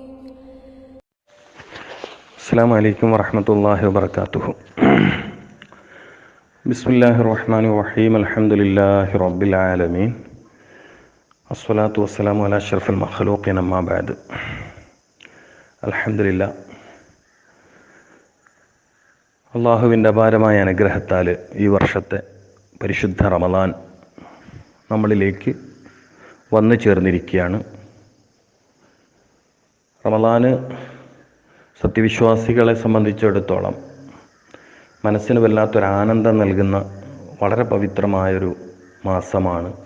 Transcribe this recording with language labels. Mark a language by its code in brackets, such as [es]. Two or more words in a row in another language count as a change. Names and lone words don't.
[ar] السلام عليكم ورحمة الله وبركاته. بسم الله الرحمن الرحيم. الحمد لله رب العالمين. الصلاة والسلام على أشرف المخلوقين أما بعد. الحمد لله. [ml] അള്ളാഹുവിൻ്റെ അപാരമായ അനുഗ്രഹത്താൽ ഈ വർഷത്തെ പരിശുദ്ധ റമദാൻ നമ്മളിലേക്ക് വന്നു ചേർന്നിരിക്കുകയാണ്. റമദാന് സത്യവിശ്വാസികളെ സംബന്ധിച്ചിടത്തോളം മനസ്സിന് വല്ലാത്തൊരാനന്ദം നൽകുന്ന വളരെ പവിത്രമായൊരു മാസമാണ്.